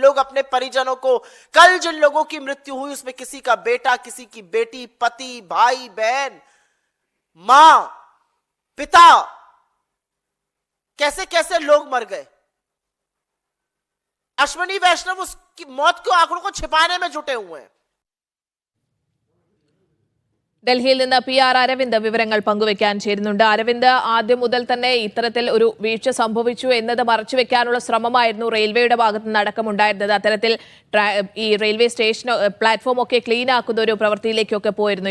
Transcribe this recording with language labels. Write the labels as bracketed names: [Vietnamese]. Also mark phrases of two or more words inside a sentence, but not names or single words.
[Hindi] लोग अपने परिजनों को, कल जिन लोगों की मृत्यु हुई उसमें किसी का बेटा, किसी की बेटी, पति, भाई, बहन, मां, पिता, कैसे कैसे लोग मर गए। अश्विनी वैष्णव उसकी मौत के आंकड़ों को छिपाने में जुटे हुए हैं। [Malayalam] ഡൽഹിയിൽ നിന്ന് PR അരവിന്ദ് വിവരങ്ങൾ പങ്കുവയ്ക്കാൻ ചേരുന്നുണ്ട്. അരവിന്ദ്, ആദ്യം മുതൽ തന്നെ ഇത്തരത്തിൽ ഒരു വീഴ്ച സംഭവിച്ചു എന്നത് മറച്ചുവെക്കാനുള്ള ശ്രമമായിരുന്നു റെയിൽവേയുടെ ഭാഗത്ത് നിന്ന് അടക്കമുണ്ടായിരുന്നത്. അത്തരത്തിൽ ഈ [English] railway station platform [Malayalam] ഒക്കെ ക്ലീൻ ആക്കുന്ന ഒരു പ്രവൃത്തിയിലേക്കൊക്കെ പോയിരുന്നു.